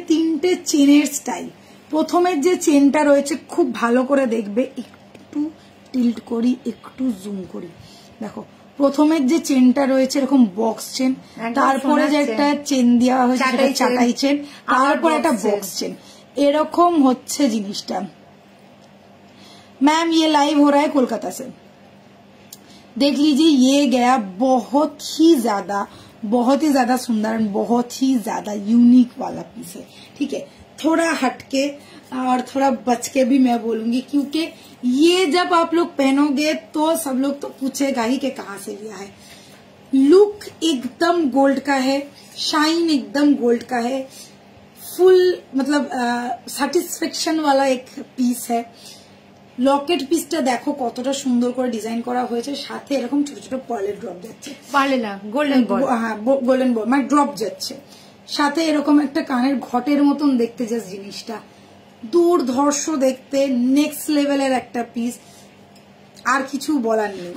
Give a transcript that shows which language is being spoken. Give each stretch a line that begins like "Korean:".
Bangla: তিনটে চেনের স্টাইল। প্রথমের যে চেনটা রয়েছে খুব ভালো করে দেখবে, একটু টিল্ট করি, একটু জুম করি, দেখো প্রথমের যে চেনটা রয়েছে এরকম বক্স চেন, তারপরে যে একটা চেন দেওয়া হয়েছে চাটাই চেন, তারপর একটা বক্স চেন, এরকম হচ্ছে জিনিসটা।
Hindi: मैम ये लाइव हो रहा है कोलकाता से, देख लीजिए। ये गया बहुत ही ज्यादा सुंदर, बहुत ही ज्यादा यूनिक वाला पीस है। ठीक है, थोड़ा हटके और थोड़ा बच के भी मैं बोलूंगी, क्योंकि ये जब आप लोग पहनोगे तो सब लोग तो पूछेगा ही कि कहाँ से लिया है। लुक एकदम गोल्ड का है, शाइन एकदम गोल्ड का है, फुल मतलब सैटिस्फैक्शन वाला एक पीस है।
Bangla: লকেট পিসটা দেখো কতটা সুন্দর করে ডিজাইন করা হয়েছে, সাথে এরকম ছোট ছোট পার্লের ড্রপ যাচ্ছে, পার্লে না গোল্ডেন বল, হ্যাঁ গোল্ডেন বল মানে ড্রপ যাচ্ছে, সাথে এরকম একটা কানের ঘটের মতন দেখতে জাস্ট জিনিসটা দুর্ধর্ষ দেখতে, নেক্সট লেভেলের একটা পিস, আর কিছু বলার নেই।